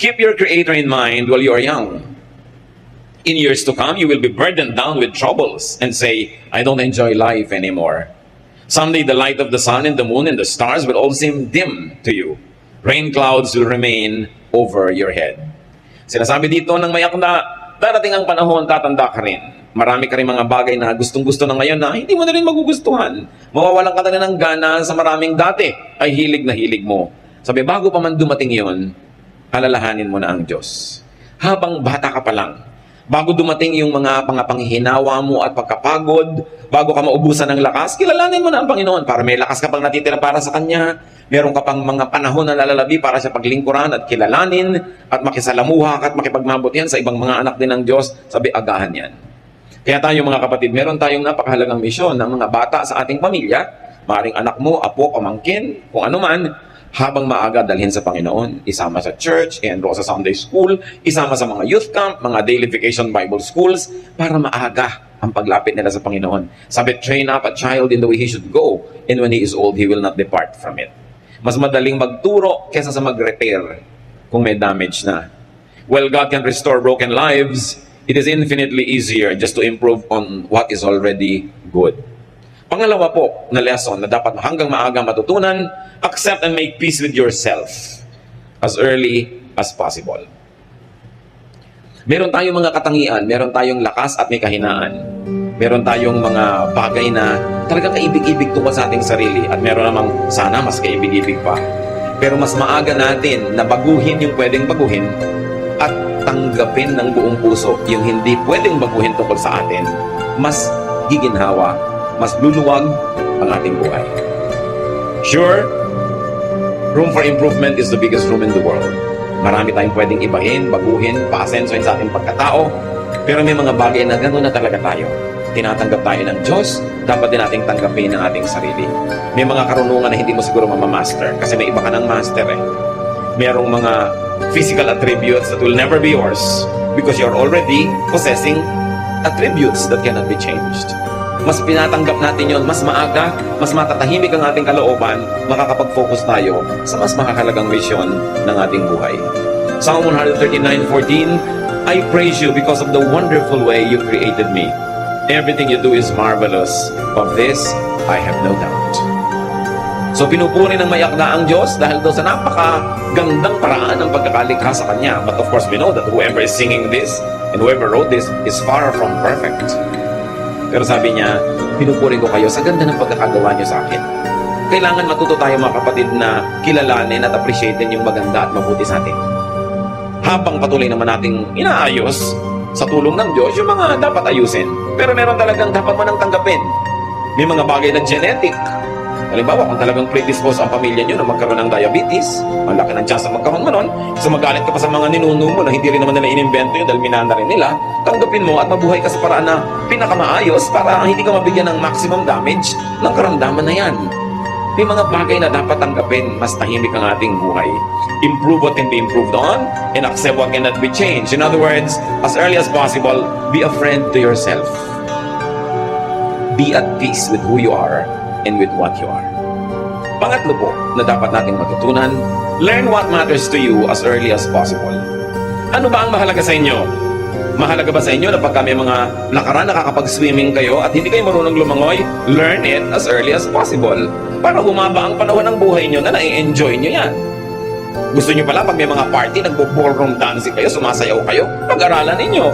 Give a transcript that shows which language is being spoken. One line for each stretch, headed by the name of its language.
English: Keep your Creator in mind while you are young. In years to come, you will be burdened down with troubles and say, I don't enjoy life anymore. Someday the light of the sun and the moon and the stars will all seem dim to you. Rain clouds will remain over your head.
Filipino: Sinasabi dito ng mayak na darating ang panahon, tatanda ka rin. Marami ka rin mga bagay na gustong-gusto na ngayon na hindi mo na rin magugustuhan. Mawawalan ka na ng gana sa maraming dati ay hilig na hilig mo. Sabi, bago pa man dumating yon, alalahanin mo na ang Diyos. Habang bata ka pa lang, bago dumating yung mga panghihinawa mo at pagkapagod, bago ka maubusan ng lakas, kilalanin mo na ang Panginoon para may lakas ka pang natitira para sa Kanya. Meron ka pang mga panahon na lalalabi para sa paglingkuran at kilalanin at makisalamuha at makipagmabutihan sa ibang mga anak din ng Diyos. Sabi, agahan yan. Kaya tayo mga kapatid, meron tayong napakahalagang misyon ng mga bata sa ating pamilya, maaaring anak mo, apo, pamangkin, kung ano man, habang maaga dalhin sa Panginoon, isama sa church, enroll sa Sunday school, isama sa mga youth camp, mga daily vacation Bible schools, para maaga ang paglapit nila sa Panginoon.
English: Sabi, train up a child in the way he should go, and when he is old, he will not depart from it.
Filipino: Mas madaling magturo kesa sa mag-repair kung may damage na.
English: While God can restore broken lives, it is infinitely easier just to improve on what is already good.
Filipino: Pangalawa po na lesson na dapat hanggang maaga matutunan,
English: accept and make peace with yourself as early as possible.
Filipino: Meron tayong mga katangian, meron tayong lakas at may kahinaan. Meron tayong mga bagay na talagang kaibig-ibig tungkol sa ating sarili at meron namang sana mas kaibig-ibig pa. Pero mas maaga natin na baguhin yung pwedeng baguhin at tanggapin ng buong puso yung hindi pwedeng baguhin tungkol sa atin. Mas giginhawa, mas luluwag ang ating buhay.
English: Sure, room for improvement is the biggest room in the world.
Filipino: Marami tayong pwedeng ibahin, baguhin, paasensoin sa ating pagkatao. Pero may mga bagay na gano'n na talaga tayo. Tinatanggap tayo ng Diyos, dapat din nating tanggapin ang ating sarili. May mga karunungan na hindi mo siguro mamamaster kasi may iba ka ng master eh. Merong mga
English: physical attributes that will never be yours because you're already possessing attributes that cannot be changed.
Filipino: Mas pinatanggap natin yon, mas maaga, mas matatahimik ang ating kalooban, makakapag-focus tayo sa mas makakalagang misyon ng ating buhay.
English: Psalm 139:14, I praise you because of the wonderful way you created me. Everything you do is marvelous. Of this, I have no doubt.
Filipino: So pinupuri ng mayakda ang Diyos dahil daw sa napakagandang paraan ng pagkakalikha sa Kanya.
English: But of course, we know that whoever is singing this and whoever wrote this is far from perfect.
Filipino: Pero sabi niya, pinupuri ko kayo sa ganda ng pagkakagawa niyo sa akin. Kailangan matuto tayo mga kapatid na kilalanin at appreciatein yung maganda at mabuti sa atin. Habang patuloy naman nating inaayos sa tulong ng Diyos yung mga dapat ayusin. Pero meron talagang dapat man ang tanggapin. May mga bagay na genetic. Halimbawa, kung talagang predisposed ang pamilya nyo na magkaroon ng diabetes, ang laki ng chance na magkaroon mo nun, so magalit ka pa sa mga ninuno mo na hindi rin naman nila inimbento yun dahil minanda rin nila, tanggapin mo at mabuhay ka sa paraan na pinakamaayos para hindi ka mabigyan ng maximum damage ng karamdaman na yan. May mga bagay na dapat tanggapin, mas tahimik ang ating buhay.
English: Improve what can be improved on and accept what cannot be changed. In other words, as early as possible, be a friend to yourself. Be at peace with who you are and with what you are.
Filipino: Pangatlo po na dapat nating matutunan,
English: learn what matters to you as early as possible.
Filipino: Ano ba ang mahalaga sa inyo? Mahalaga ba sa inyo na pagka may mga lakaran nakakapag-swimming kayo at hindi kayo marunong lumangoy,
English: learn it as early as possible
Filipino: para humaba ang panahon ng buhay nyo na nai-enjoy nyo yan. Gusto nyo pala pag may mga party, nagbo-ballroom dancing kayo, sumasayaw kayo, pag-aralan ninyo.